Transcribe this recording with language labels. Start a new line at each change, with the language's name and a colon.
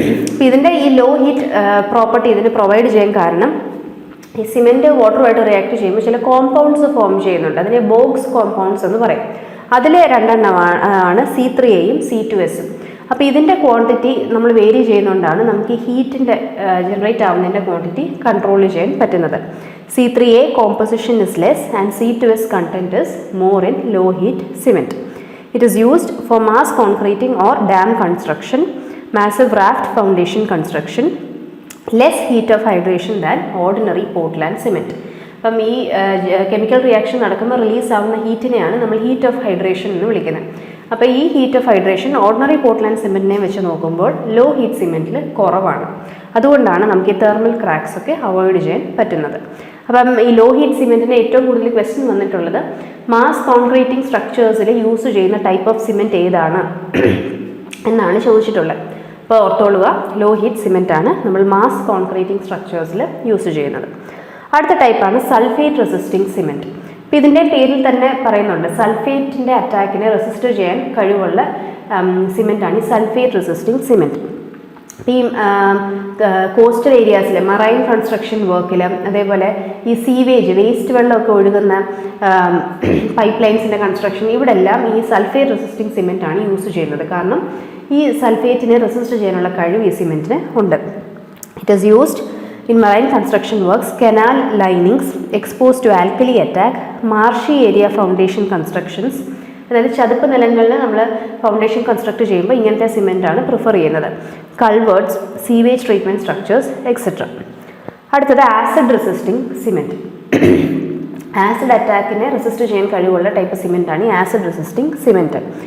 Malayalam: അപ്പോൾ ഇതിൻ്റെ ഈ ലോ ഹീറ്റ് പ്രോപ്പർട്ടി ഇതിന് പ്രൊവൈഡ് ചെയ്യാൻ കാരണം, ഈ സിമെൻറ്റ് വാട്ടറുമായിട്ട് റിയാക്ട് ചെയ്യുമ്പോൾ ചില കോമ്പൗണ്ട്സ് ഫോം ചെയ്യുന്നുണ്ട്, അതിനെ ബോക്സ് കോമ്പൗണ്ട്സ് എന്ന് പറയും. അതിൽ 2 ആണ് C3Aയും C2Sഉം. അപ്പോൾ ഇതിൻ്റെ ക്വാണ്ടിറ്റി നമ്മൾ വേരി ചെയ്യുന്നതുകൊണ്ടാണ് നമുക്ക് ഈ ഹീറ്റിൻ്റെ ജനറേറ്റ് ആവുന്നതിൻ്റെ ക്വാണ്ടിറ്റി കൺട്രോൾ ചെയ്യാൻ പറ്റുന്നത്.
English: C3A composition is less and C2S content is more in low heat cement. It is used for mass concreting or dam construction, massive raft foundation construction, less heat of hydration than ordinary Portland cement.
Malayalam: അപ്പം ഈ chemical reaction നടക്കുമ്പോൾ release ആവുന്ന ഹീറ്റിനെയാണ് നമ്മൾ heat of hydration എന്ന് വിളിക്കുന്നത്. അപ്പോൾ ഈ heat of hydration ordinary Portland സിമെൻറ്റിനെ വെച്ച് നോക്കുമ്പോൾ ലോ ഹീറ്റ് സിമെൻറ്റിൽ കുറവാണ്. അതുകൊണ്ടാണ് നമുക്ക് ഈ തെർമൽ ക്രാക്സ് ഒക്കെ അവോയ്ഡ് ചെയ്യാൻ പറ്റുന്നത്. അപ്പം ഈ ലോ ഹീറ്റ് സിമെൻറ്റിന് ഏറ്റവും കൂടുതൽ ക്വസ്റ്റ്യൻ വന്നിട്ടുള്ളത് മാസ് കോൺക്രീറ്റിംഗ് സ്ട്രക്ചേഴ്സിൽ യൂസ് ചെയ്യുന്ന ടൈപ്പ് ഓഫ് സിമെൻറ്റ് ഏതാണ് എന്നാണ് ചോദിച്ചിട്ടുള്ളത്. അപ്പോൾ ഓർത്തോളുക, ലോ ഹീറ്റ് സിമെൻറ്റാണ് നമ്മൾ മാസ് കോൺക്രീറ്റിംഗ് സ്ട്രക്ചേഴ്സിൽ യൂസ് ചെയ്യുന്നത്. അടുത്ത ടൈപ്പാണ് സൾഫേറ്റ് റെസിസ്റ്റിംഗ് സിമെൻറ്റ്. അപ്പോൾ ഇതിൻ്റെ പേരിൽ തന്നെ പറയുന്നുണ്ട്, സൾഫേറ്റിൻ്റെ അറ്റാക്കിനെ റെസിസ്റ്റ് ചെയ്യാൻ കഴിവുള്ള സിമെൻറ്റാണ് ഈ സൾഫേറ്റ് റെസിസ്റ്റിംഗ് സിമെൻറ്റ്. ഈ കോസ്റ്റൽ ഏരിയാസിൽ മറൈൻ കൺസ്ട്രക്ഷൻ വർക്കിൽ, അതേപോലെ ഈ സീവേജ് വേസ്റ്റ് വെള്ളമൊക്കെ ഒഴുകുന്ന പൈപ്പ് ലൈൻസിൻ്റെ കൺസ്ട്രക്ഷൻ, ഇവിടെ എല്ലാം ഈ സൾഫേറ്റ് റെസിസ്റ്റിംഗ് സിമെൻറ്റാണ് യൂസ് ചെയ്യുന്നത്. കാരണം ഈ സൾഫേറ്റിനെ റെസിസ്റ്റ് ചെയ്യാനുള്ള കഴിവ് ഈ സിമെൻറ്റിന് ഉണ്ട്.
English: It is used in marine construction works, canal linings exposed to alkali attack, marshy area foundation constructions.
Malayalam: അതായത് ചതുപ്പ് നിലങ്ങളിൽ നമ്മൾ ഫൗണ്ടേഷൻ കൺസ്ട്രക്ട് ചെയ്യുമ്പോൾ ഇങ്ങനത്തെ സിമെൻ്റാണ് പ്രിഫർ ചെയ്യുന്നത്. കൾവേർട്സ്, സീവേജ് ട്രീറ്റ്മെൻറ്റ് സ്ട്രക്ചേഴ്സ് എക്സെട്ര. അടുത്തത് acid resisting cement. Acid അറ്റാക്കിനെ resist ചെയ്യാൻ കഴിവുള്ള ടൈപ്പ് സിമെൻ്റാണ് ഈ ആസിഡ് റെസിസ്റ്റിംഗ് സിമെൻറ്റ്.